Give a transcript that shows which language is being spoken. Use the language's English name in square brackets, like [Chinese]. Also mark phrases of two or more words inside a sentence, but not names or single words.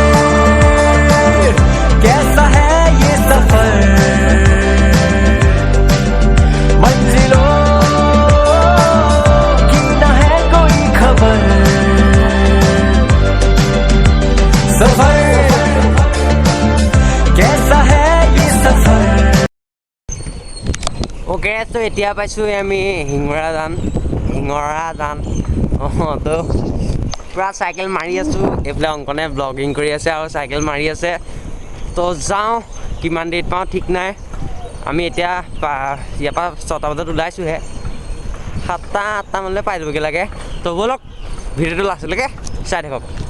[Hindi] कैसा है ये सफर मंजिलों की न है कोई खबर सफर कैसा है ये सफर [Assamese] ओके तो এতিয়া পাইছোঁ আমি হিঙৰা জান তো পুৰা চাইকেল মাৰি আছোঁ এইফালে অংকনে ব্লগিং কৰি আছে আৰু চাইকেল মাৰি আছে তো যাওঁ কিমান দেৰিত পাওঁ ঠিক নাই আমি এতিয়া ইয়াৰ পৰা 6টা বজাত ওলাইছোঁহে 7টা মানলৈ পাই যাবগৈ লাগে তো ব'লক ভিডিঅ'টো লাষ্টলৈকে চাই থাকক